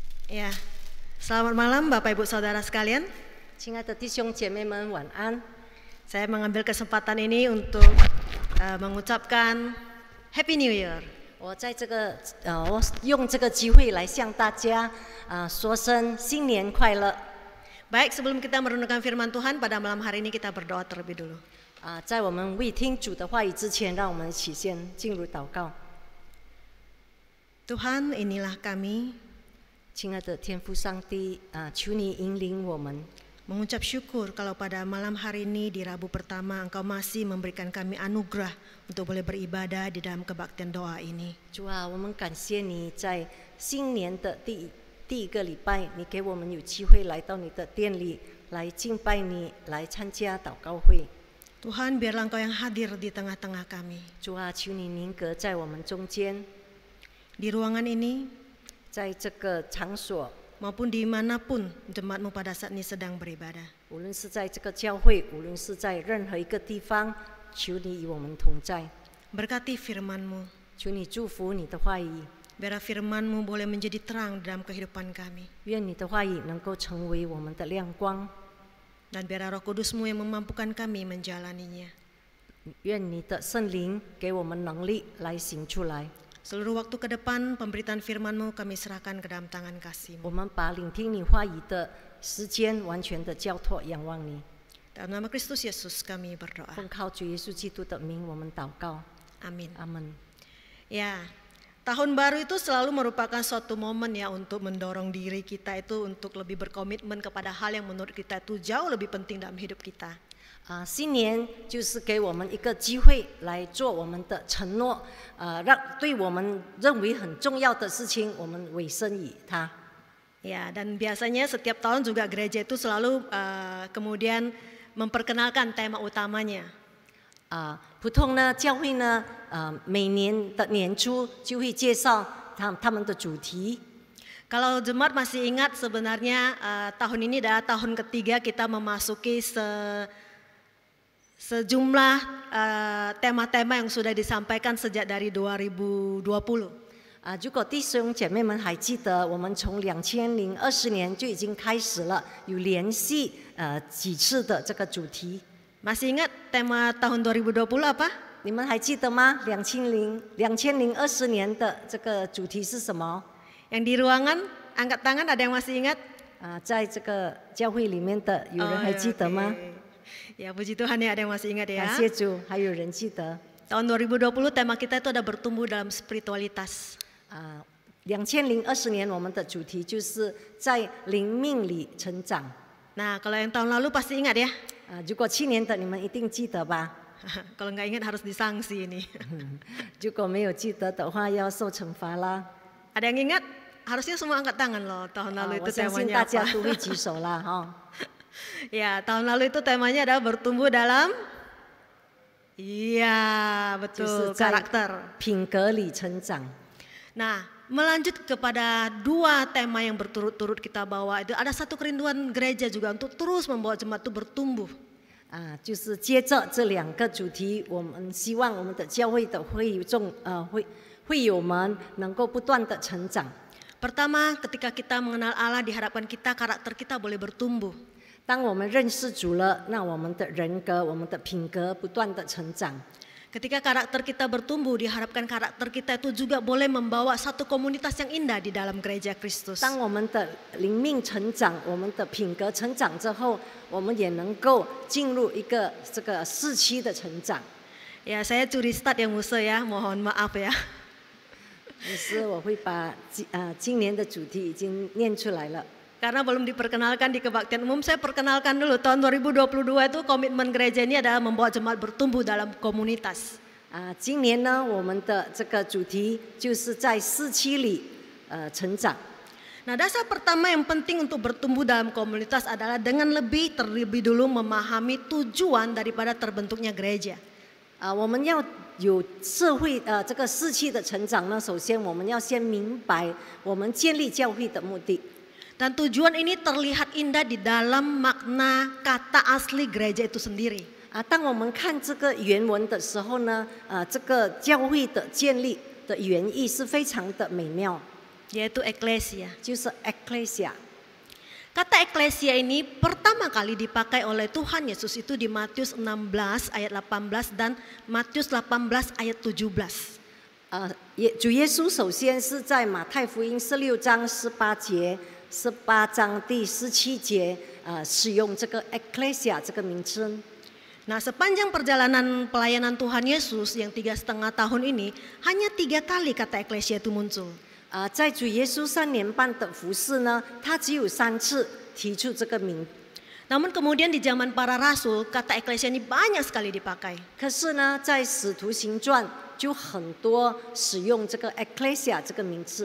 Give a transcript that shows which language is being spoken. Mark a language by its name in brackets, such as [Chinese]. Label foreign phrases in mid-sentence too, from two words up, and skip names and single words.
[Indonesian] Ya, selamat malam Bapak Ibu Saudara sekalian. [Chinese] 亲爱的弟兄姐妹们，晚安！ [Indonesian] Saya mengambil kesempatan ini untuk mengucapkan [English] Happy New Year. [Chinese] 我用这个机会来向大家说声新年快乐。 [Indonesian] Baik, sebelum kita merenungkan firman Tuhan pada malam hari ini kita berdoa terlebih dulu. [Chinese] 在我们未听主的话语之前，让我们一起先进入祷告。 [Indonesian] Tuhan, inilah kami [Chinese] 亲爱的天父上帝，求你引领我们。 [Indonesian] mengucap syukur kalau pada malam hari ini di Rabu pertama Engkau masih memberikan kami anugerah untuk boleh beribadah di dalam kebaktian doa ini. [Chinese] 主啊，我们感谢你在新年的第一个礼拜，你给我们有机会来到你的殿里来敬拜你，来参加祷告会。 [Indonesian] Tuhan, biarlah Engkau yang hadir di tengah-tengah kami. [Chinese] 主啊，求你宁格在我们中间， [Indonesian] Di ruangan ini [Chinese] 在这个场所。 [Indonesian] maupun dimanapun jemaatmu pada saat ini sedang beribadah. [Chinese] 无论是在这个教会，无论是在任何一个地方，求你与我们同在。 [Indonesian] Berkati firman-Mu. [Chinese] 求你祝福你的话语， [Indonesian] Biar firman-Mu boleh menjadi terang dalam kehidupan kami. [Chinese] 愿你的话语能够成为我们的亮光， [Indonesian] Dan biar Roh Kudus-Mu yang memampukan kami menjalaninya. [Chinese] 愿你的圣灵给我们能力来行出来。 [Indonesian] Seluruh waktu ke depan pemberitaan firman-Mu kami serahkan ke dalam tangan kasih-Mu. [Chinese] 我们把聆听你话语的时间完全的交托仰望你。 [Indonesian] Dalam nama Kristus Yesus kami berdoa. [Chinese] 奉靠主耶稣基督的名，我们祷告。 [Indonesian] Amin. [Chinese] 阿门。 [Indonesian] Ya, tahun baru itu selalu merupakan suatu momen ya untuk mendorong diri kita itu untuk lebih berkomitmen kepada hal yang menurut kita itu jauh lebih penting dalam hidup kita. [Chinese] 新年就是给我们一个机会来做我们的承诺，对我们认为很重要的事情，我们委身于它。 [Indonesian] Ya, dan biasanya setiap tahun juga gereja itu selalu kemudian memperkenalkan tema utamanya. [Chinese] 普通呢，教会呢，每年的年初就会介绍他们的主题。 [Indonesian] Kalau jemaat masih ingat sebenarnya tahun ini adalah tahun ketiga kita memasuki sejumlah tema-tema yang sudah disampaikan sejak dari 2020. [Chinese] 如果弟兄姐妹们还记得，我们从2020年就已经开始了，有连续几次的这个主题。 [Indonesian] Masih ingat tema tahun 2020 apa? [Chinese] 你们还记得吗？2020年的这个主题是什么？ [Indonesian] Yang di ruangan angkat tangan, ada yang masih ingat? [Chinese] 在这个教会里面的有人还记得吗？ [Indonesian] Ya, puji Tuhan ya, ada yang masih ingat ya. [Chinese] 感谢主，还有人记得。 [Indonesian] Tahun 2020 tema kita itu ada bertumbuh dalam spiritualitas. [Chinese] 2020 年我们的主题就是在灵命里成长。 [Indonesian] Nah, kalau yang tahun lalu pasti ingat ya. [Chinese] 如果去年的你们一定记得吧？ [Indonesian] Kalau nggak ingat harus disangsi ini. [Chinese] 如果没有记得的话，要受惩罚啦。 [Indonesian] Ada yang ingat? Harusnya semua angkat tangan loh. Tahun lalu itu [Chinese] 我相信 [Indonesian] temanya [Chinese] 大家 [Indonesian] apa? [Chinese] 都会举手啦，哈。 [Indonesian] Ya, tahun lalu itu temanya adalah bertumbuh dalam. Iya, [Chinese] 就 [Indonesian] betul, [Chinese] 是在 [Indonesian] karakter. [Chinese] 品格里成长。 [Indonesian] Nah, melanjut kepada dua tema yang berturut-turut kita bawa itu ada satu kerinduan gereja juga untuk terus membawa jemaat itu bertumbuh. [Chinese] 就是接着这两个主题，我们希望我们的教会的会友们能够不断的成长。 [Indonesian] Pertama, ketika kita mengenal Allah di hadapan kita, karakter kita boleh bertumbuh. [Chinese] 当我们认识主了，那我们的人格、我们的品格不断的成长。 [Indonesian] Ketika karakter kita bertumbuh, diharapkan karakter kita itu juga boleh membawa satu komunitas yang indah di dalam gereja Kristus. [Chinese] 当我们的灵命成长，我们的品格成长之后，我们也能够进入一个这个四期的成长。 [Indonesian] Ya, saya curi start ya Musa ya, mohon maaf ya. [Chinese] 于是我会把今年的主题已经念出来了。 [Indonesian] Karena belum diperkenalkan di kebaktian umum, saya perkenalkan dulu. Tahun 2022 itu komitmen gereja ini adalah membawa jemaat bertumbuh dalam komunitas. [Chinese] 今年呢，我们的这个主题就是在四期里成长。 [Indonesian] Nah, dasar pertama yang penting untuk bertumbuh dalam komunitas adalah dengan terlebih dulu memahami tujuan daripada terbentuknya gereja. [Chinese] 我们要有社会这个四期的成长呢，首先我们要先明白我们建立教会的目的。 [Indonesian] Dan tujuan ini terlihat indah di dalam makna kata asli gereja itu sendiri. [Chinese] 当我们看这个原文的时候呢，这个教会的建立的原意是非常的美妙。 [Indonesian] yaitu eklesia. [Chinese] 就是 ecclesia。 [Indonesian] Kata eklesia ini pertama kali dipakai oleh Tuhan Yesus itu di Matius 16 ayat 18 dan Matius 18 ayat 17. [Chinese] 主耶稣首先是在马太福音16章18节、18章第17节，使用这个 ecclesia 这个名称。 [Indonesian] Nah, sepanjang perjalanan pelayanan Tuhan Yesus yang 3,5 tahun ini, hanya 3 kali kata eklesia itu muncul. [Chinese] 在主耶稣3年半的服侍呢，他只有3次提出这个名。 [Indonesian] Namun kemudian di zaman para rasul, kata eklesia ini banyak sekali dipakai. [Chinese] 可是呢，在使徒行传就很多使用这个 ecclesia 这个名字，